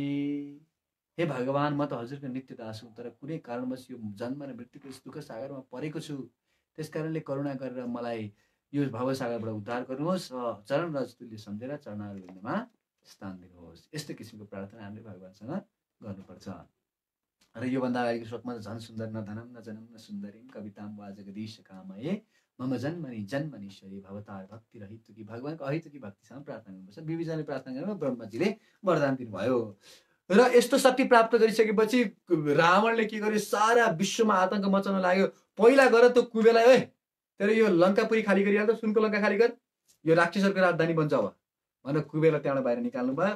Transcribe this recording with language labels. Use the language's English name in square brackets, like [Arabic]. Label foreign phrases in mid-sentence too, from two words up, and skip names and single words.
[Nepali] हे भगवान म त हजुरको नित्य दास हुँ तर कुनै कारणवश यो जन्म र मृत्युको दुःख सागरमा परेको छु त्यस कारणले करुणा गरेर मलाई यो भवसागरबाट उद्धार गर्नुहोस् र चरण रजतुल्य सम्झेर चरणार बिन्दुमा स्थान दिनुहोस्। यस्तो किसिमको प्रार्थना हामीले भगवानसँग गर्नुपर्छ। र योभन्दा अगाडिको श्लोकमा त झन् सुन्दर [Sanskrit] न धनम न जनम न सुन्दरीम कविताम वा जगदीश कामये मम जन्मनीश्वरी भवतार भक्ति रहित [Nepali] कि भगवानको अहितकी भक्तिसँग प्रार्थना गर्नुपर्छ। विभीषणले प्रार्थना गरेर ब्रह्माजीले वरदान दिनुभयो र यस्तो शक्ति प्राप्त गरिसकेपछि रावणले के गर्यो सारा विश्वमा आतंक मचाउन लाग्यो। पहिला गएर त्यो कुबेरलाई ओए तेरो यो लङ्कापुरी खाली गरिहाल्दा सुनको लङ्का खाली गर यो राक्षसहरूको राजधानी बन्छ अब भनेर कुबेरलाई त्यहाँबाट बाहिर निकाल्नु भयो।